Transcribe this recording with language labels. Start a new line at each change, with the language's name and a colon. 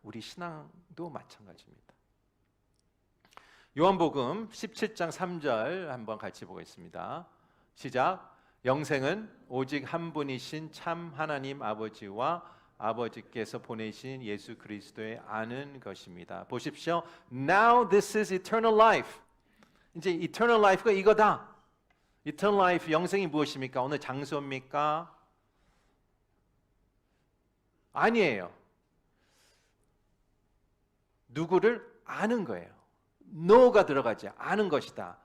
Korean: 우리 신앙도 마찬가지입니다. 요한복음 17장 3절 한번 같이 보겠습니다. 시작. 영생은 오직 한 분이신 참 하나님 아버지와 아버지께서 보내신 예수 그리스도에 아는 것입니다. 보십시오.
English: Now this is eternal life.
Korean: 이제 eternal life가 이거다. eternal life, 영생이 무엇입니까? 어느 장소입니까? 아니에요. 누구를 아는 거예요. no가 들어가지 아는 것이다.